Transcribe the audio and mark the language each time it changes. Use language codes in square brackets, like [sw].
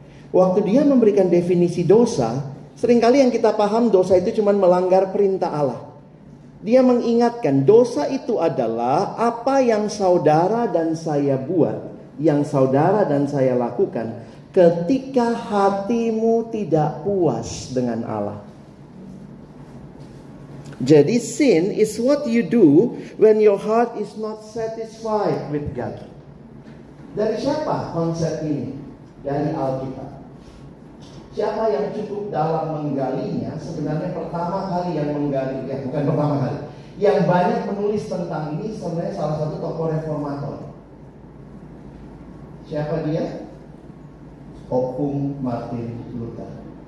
[id] Waktu dia memberikan definisi dosa, seringkali yang kita paham dosa itu cuma melanggar perintah Allah. Dia mengingatkan dosa itu adalah apa yang saudara dan saya buat, yang saudara dan saya lakukan ketika hatimu tidak puas dengan Allah. Jadi [en] sin is what you do when your heart is not satisfied with God. [id] Dari siapa konsep ini? Dari Alkitab. Siapa yang cukup dalam menggalinya? Sebenarnya pertama kali yang menggali, ya bukan pertama kali, yang banyak menulis tentang ini sebenarnya salah satu tokoh reformator. Siapa dia? Opung Martin Luther.